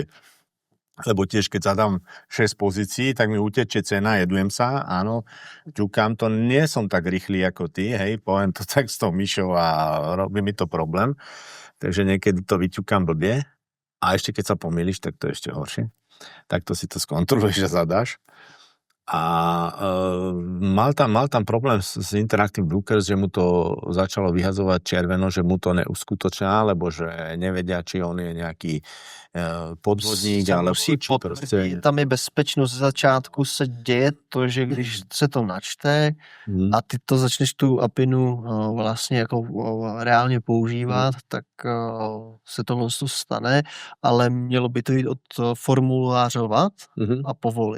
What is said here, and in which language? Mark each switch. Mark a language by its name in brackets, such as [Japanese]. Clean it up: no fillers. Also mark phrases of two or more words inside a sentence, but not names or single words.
[Slovak] Lebo tiež, keď zadám 6 pozícií, tak mi utečie cena, jedujem sa, áno, ťukám to, nie som tak rýchly ako ty, hej, poviem to tak s tou myšou a robí mi to problém, takže niekedy to vyťukám blbie a ešte keď sa pomýliš, tak to je ešte horšie. Takto si to skontroluješ a zadáš. A mal tam problém s Interactive Brokers, že mu to začalo vyhazovať červeno, že mu to neuskutočná, lebo že nevedia, či on je nejaký podvodník, ale [Czech] prostě... Tam je bezpečnost z začátku, se děje to, že když se to načte a ty to začneš tu APInu vlastně jako reálně používat, tak se to stane, ale mělo by to jít od formulářovat a povolit.